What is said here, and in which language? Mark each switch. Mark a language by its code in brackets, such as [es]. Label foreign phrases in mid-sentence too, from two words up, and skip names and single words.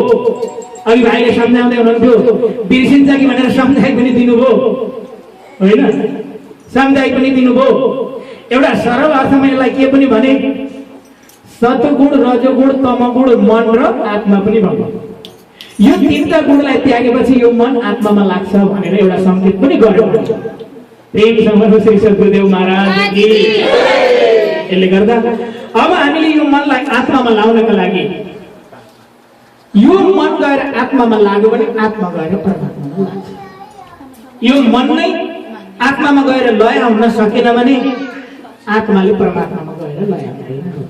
[ne] अघि भाइले सम्झाउँदै हुनुहुन्थ्यो, बिर्सिन्छ कि भनेर सम्झाइ पनि दिनुभयो होइन, सम्झाइ पनि दिनुभयो। एउटा सरल अर्थमा यसलाई के पनि भने सतगुण, रजोगुण, तमगुण, मन र आत्मा पनि भन्नु। यो तीनटा गुणलाई त्यागेपछि यो मन आत्मामा लाग्छ भनेर एउटा संकेत पनि गर्यो। [hi] प्रेम सम्मान श्री सद्गुरुदेव महाराज की। [ne] यसले गर्दा अब हामीले यो मनलाई आत्मामा लाउनका लागि यो मन गएर आत्मामा लाग्यो भने आत्मा गएर परमात्मामा लाग्छ। यो मन नै आत्मामा गएर लय आउन सकेन भने आत्माले परमात्मामा गएर लय आउँदैन।